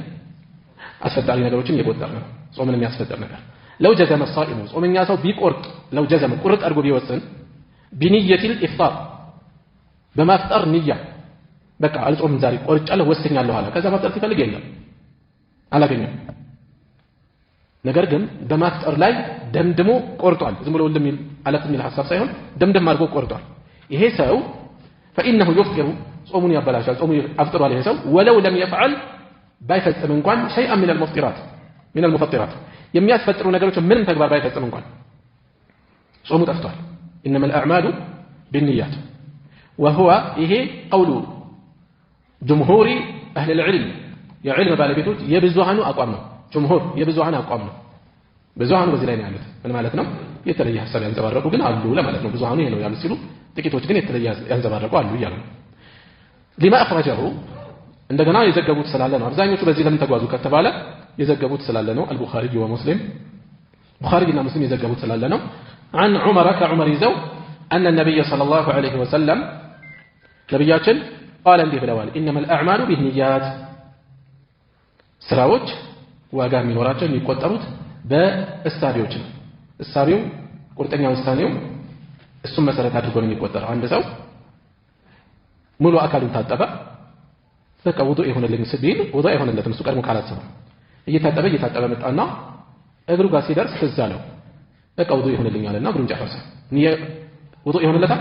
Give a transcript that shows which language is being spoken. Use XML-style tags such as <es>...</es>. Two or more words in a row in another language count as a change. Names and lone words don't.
<am>አስፈጣሪ ነገሮችን እየቆጠር ነው። ጾምን የሚያስፈጥር ነገር</am> <ar>لو جزم الصائم፣</ar> <am>ጾመኛ ሰው ቢቆርጥ፣</am> <ar>لو جزم</ar> <am>ቁርጥ አድርጎ ቢወስን፣</am> <ar>بنية الإفطار</ar> <am>በማፍጠር ንያ፣ በቃ አልጾምም ዛሬ ቆርጫለሁ ወስኛለሁ አለ። ከዛ ማፍጠር ሲፈልግ የለም አላገኘም። ነገር ግን በማፍጠር ላይ ደምድሞ ቆርጧል። ዝም ብሎ ለምን አለፍ የሚል ሐሳብ ሳይሆን ደምድም አድርጎ ቆርጧል። ይሄ ሰው</am> <ar>فإنه يفطر</ar> <am>ጾሙን ያበላሻል። ጾሙ አፍጥሯል። ይሄ ሰው</am> <ar>ولو لم يفعل</ar> <am>ባይፈጽም እንኳን</am> <ar>شيئا من المفطرات</ar> <am>የሚያስፈጥሩ ነገሮች ምንም ተግባር ባይፈጽም እንኳን ጾሙ ጠፍቷል።</am> <ar>إنما الأعمال بالنيات وهو</ar> <am>ይሄ</am> <ar>قول جمهور أهل العلم</ar> <am>የዕልም ባለቤቶች የብዙሃኑ አቋም ነው። ጀምሁር የብዙሃኑ አቋም ነው። ብዙሃኑ በዚህ ላይ ነው ያሉት። ምን ማለት ነው? የተለየ ሐሳብ ያንጸባረቁ ግን አሉ ለማለት ነው። ብዙሃኑ ይሄ ነው ያሉት ሲሉ ጥቂቶች ግን የተለየ ያንጸባረቁ አሉ እያሉ ነው።</am> <ar>لما أخرجه</ar> <am>እንደገና የዘገቡት ስላለ ነው። አብዛኞቹ በዚህ ለምን ተጓዙ ከተባለ የዘገቡት ስላለ ነው።</am> <ar>البخاري ومسلم</ar> <am>ቡኻሪና ሙስሊም የዘገቡት ስላለ ነው።</am> <ar>عن عمر كعمر</ar> <am>ይዘው</am> <ar>أن النبي صلى الله عليه وسلم</ar> <am>ነብያችን قال እንዲህ ብለዋል</am> <ar>إنما الأعمال بالنيات</ar> <am>ስራዎች ዋጋ የሚኖራቸው የሚቆጠሩት በእሳቤዎች ነው። እሳቤው ቁርጠኛ ውሳኔው እሱን መሰረት አድርጎ ነው የሚቆጠረው። አንድ ሰው ሙሉ አካሉን ታጠበ፣ በቃ ውዱእ ይሆንልኝ ሲል ውዱእ አይሆንለትም። እሱ ቀድሞ ካላሰበ እየታጠበ መጣና እግሩ ጋር ሲደርስ ትዝ አለው፣ በቃ ውዱእ ይሆንልኝ አለና እግሩን ጨረሰ። ውዱእ ይሆንለታል?</am>